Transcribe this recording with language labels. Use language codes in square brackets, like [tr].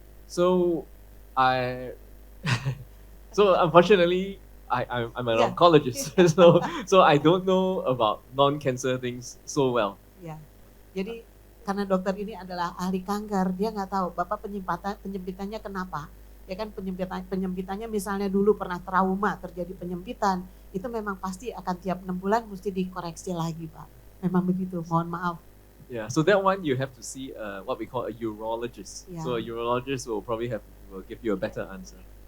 [en] So so unfortunately, I'm an Yeah. oncologist, so I don't know about non-cancer things so well. [id] Ya, jadi karena dokter ini adalah ahli kanker, dia nggak tahu Bapak penyempitannya kenapa. Ya kan penyempitannya misalnya dulu pernah trauma terjadi penyempitan, itu memang pasti akan tiap 6 bulan mesti dikoreksi lagi Pak. Memang begitu, mohon maaf. [en] Yeah, so that one you have to see what we call a urologist. Yeah. So a urologist will probably will give you a better answer.